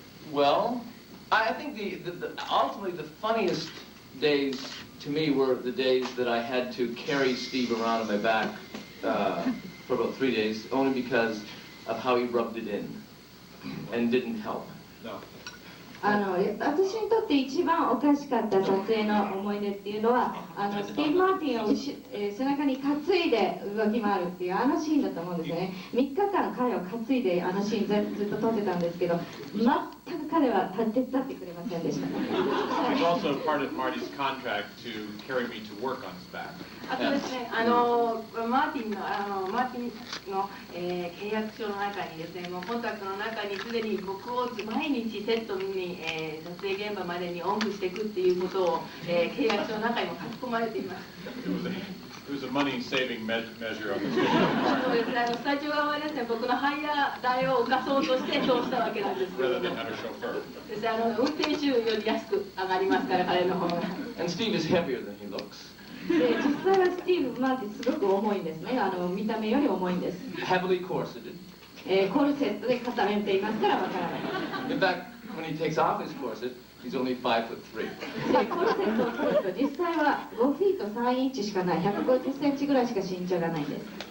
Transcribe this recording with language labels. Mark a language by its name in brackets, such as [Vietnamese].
[English] Well, I think ultimately the funniest days to me were the days that I had to carry Steve around on my back for about 3 days, only because of how he rubbed it in and didn't help. No. [Japanese] 私にとって一番おかしかった撮影の思い出っていうのはスティーブ・マーティンを背中に担いで動き回るっていうシーンだと思うんですよね。 3日間彼を担いでシーンずっと撮ってたんですけど、全く彼は手伝ってくれませんでした。 [English] It's also part of Marty's contract to carry me to work on his back. [Japanese] あとですね、マーティンの、契約書の中にですね、もうコンタクトの中にすでに僕を毎日セットに、撮影現場までにおんぶしていくっていうことを、契約書の中にも書き込まれています。 [English] It was a money-saving measure on the studio. [Japanese] そうですね、スタジオ側はですね、僕のハイヤー代を浮かそうとしてそうしたわけなんですけども。 [English] Rather than have a chauffeur. [Japanese] です運転手より安く上がりますから、彼の方が。 [English] And Steve is heavier than he looks. [Japanese] で実際はスティーブ・マーティンすごく重いんですね。見た目より重いんです。 [English] Heavily corseted. [Japanese] コルセットで固めていますからわからない。 [English] In fact, when he takes off his corset, he's only 5'3". [Japanese] コルセットを取ると実際は5フィート3インチしかない、150センチぐらいしか身長がないんです。